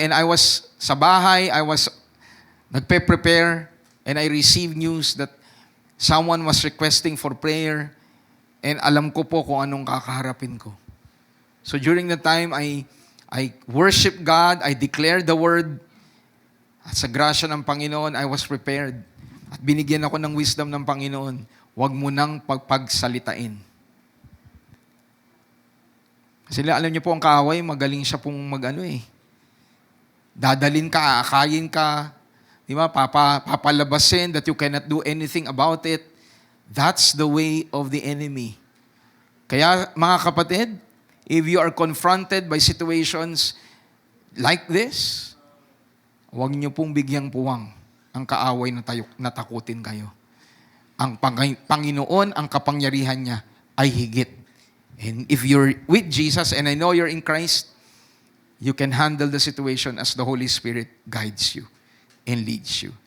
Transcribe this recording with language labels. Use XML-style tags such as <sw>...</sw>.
<en>And I was</en> <tl>sa bahay, nagpe-prepare,</tl> <en>and I received news that someone was requesting for prayer, and</en> <tl>alam ko po kung anong kakaharapin ko.</tl> <en>So during the time, I worship God, I declared the word,</en> <tl>at sa grasya ng Panginoon,</tl> <en>I was prepared.</en> <tl>At binigyan ako ng wisdom ng Panginoon, huwag mo nang pagsalitain. Kasi alam niyo po ang kaaway, magaling siya pong dadalin ka, aakayin ka, di ba? Papalabasin</tl> <en>that you cannot do anything about it. That's the way of the enemy.</en> <tl>Kaya mga kapatid,</tl> <en>if you are confronted by situations like this,</en> <tl>huwag niyo pong bigyang puwang ang kaaway na takutin kayo. Ang Panginoon, ang kapangyarihan niya ay higit.</tl> <en>And if you're with Jesus, and I know you're in Christ, you can handle the situation as the Holy Spirit guides you and leads you.</en>